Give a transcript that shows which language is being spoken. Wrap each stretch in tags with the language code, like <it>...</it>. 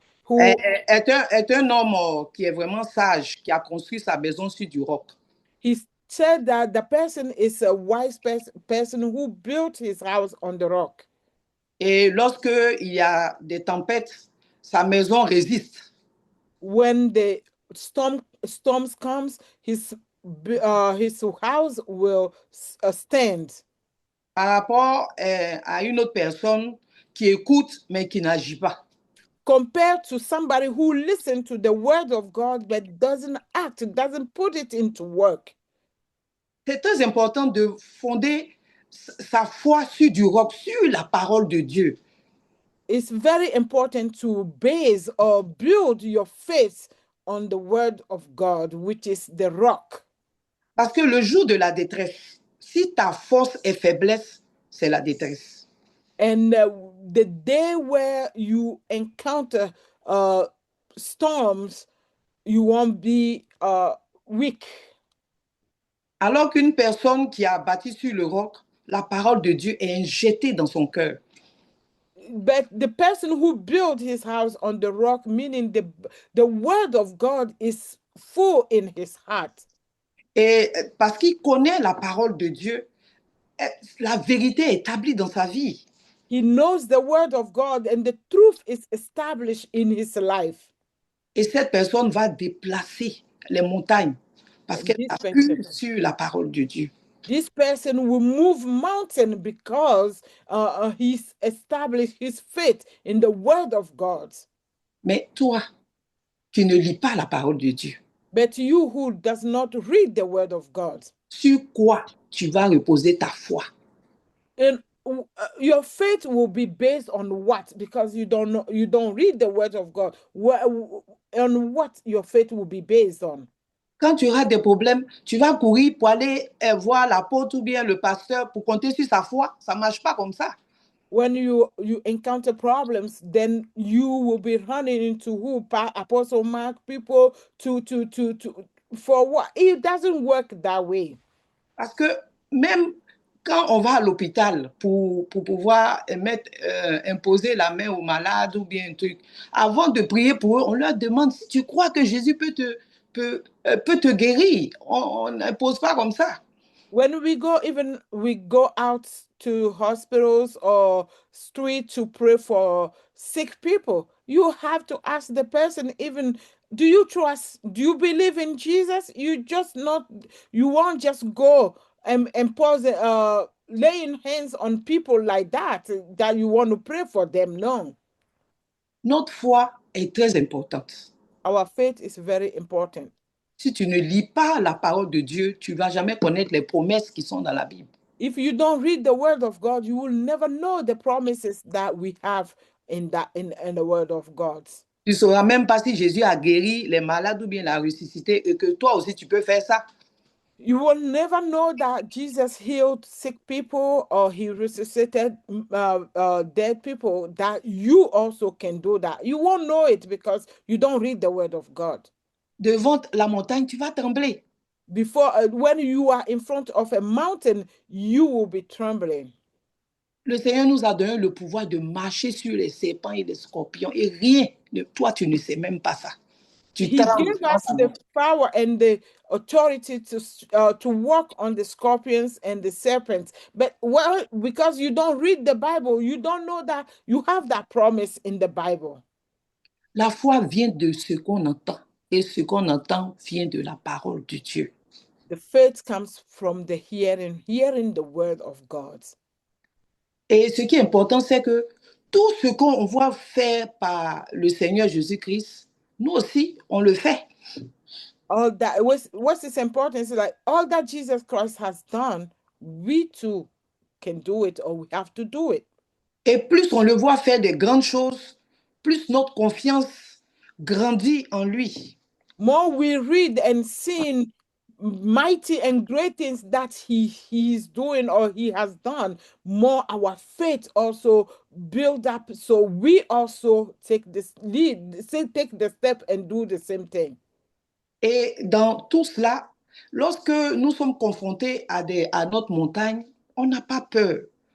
<fr>est un homme qui est vraiment sage, qui a construit sa maison sur du roc.</fr> <en>He said that the person is a wise person who built his house on the rock.</en> <fr>Et lorsque il y a des tempêtes, sa maison résiste.</fr> <en>When the storms comes, his house will stand.</en> <fr>Par rapport à une autre personne qui écoute mais qui n'agit pas.</fr> <en>Compared to somebody who listens to the word of God but doesn't act, doesn't put it into work.</en> <fr>C'est très important de fonder sa foi sur du roc, sur la parole de Dieu.</fr> <en>It's very important to base or build your faith on the word of God, which is the rock.</en> <fr>Parce que le jour de la détresse, si ta force est faiblesse, c'est la détresse.</fr> <en>And the day where you encounter storms, you won't be weak.</en> <fr>Alors qu'une personne qui a bâti sur le roc, la parole de Dieu est injectée dans son cœur.</fr> <en>But the person who built his house on the rock, meaning the word of God is full in his heart.</en> <fr>Et parce qu'il connaît la parole de Dieu, la vérité est établie dans sa vie.</fr> <en>He knows the word of God and the truth is established in his life.</en> <fr>Et cette personne va déplacer les montagnes parce qu'elle appuie sur la parole de Dieu.</fr> <en>This person will move mountain because he's established his faith in the word of God.</en> <fr>Mais toi, qui ne lis pas la parole de Dieu,</fr> <en>but you who does not read the word of God,</en> <fr>sur quoi tu vas reposer ta foi?</fr> <en>and your faith will be based on what? Because you don't know, you don't read the word of God. On what your faith will be based on?</en> <fr>Quand tu auras des problèmes, tu vas courir pour aller voir l'apôtre ou bien le pasteur pour compter sur sa foi. Ça ne marche pas comme ça.</fr> <en>When you encounter problems, then you will be running into who? Apostle Mark, people to for what? It doesn't work that way.</en> <fr>Parce que même quand on va à l'hôpital pour pouvoir imposer la main aux malades ou bien un truc, avant de prier pour eux, on leur demande si tu crois que Jésus peut te guérir. On n'impose pas comme ça.</fr> <en>When we go out to hospitals or street to pray for sick people, you have to ask the person, even, do you believe in Jesus? You won't just go and impose laying hands on people like that you want to pray for them. No.</en> <fr>Notre foi est très importante.</fr> <en>Our faith is very important.</en> <fr>Si tu ne lis pas la parole de Dieu, tu ne vas jamais connaître les promesses qui sont dans la Bible.</fr> <en>If you don't read the word of God, you will never know the promises that we have in the word of God.</en> <fr>Tu ne sauras même pas si Jésus a guéri les malades ou bien l'a ressuscité et que toi aussi tu peux faire ça.</fr> <en>You will never know that Jesus healed sick people or he resuscitated dead people, that you also can do that. You won't know it because you don't read the word of God.</en> <fr>Devant la montagne, tu vas trembler.</fr> <en>When you are in front of a mountain, you will be trembling.</en> <fr>Le Seigneur nous a donné le pouvoir de marcher sur les serpents et les scorpions et rien, toi tu ne sais même pas ça.</fr> <en>He gave us the power and the authority to walk on the scorpions and the serpents. But because you don't read the Bible, you don't know that you have that promise in the Bible.</en> <fr>La foi vient de ce qu'on entend et ce qu'on entend vient de la parole de Dieu.</fr> <en>The faith comes from the hearing the word of God.</en> <fr>Et ce qui est important, c'est que tout ce qu'on voit faire par le Seigneur Jésus-Christ, nous aussi, on le fait.</fr> <en>All that what is important is like all that Jesus Christ has done, we too can do it, or we have to do it.</en> <fr>Et plus on le voit faire des grandes choses, plus notre confiance grandit en lui.</fr> <en>More we read and see mighty and great things that he is doing or he has done, more our faith also build up, so we also take this lead, take the step and do the same thing.</en> <fr>Et dans tout cela, lorsque nous sommes confrontés à notre montagne, on n'a pas peur.</fr>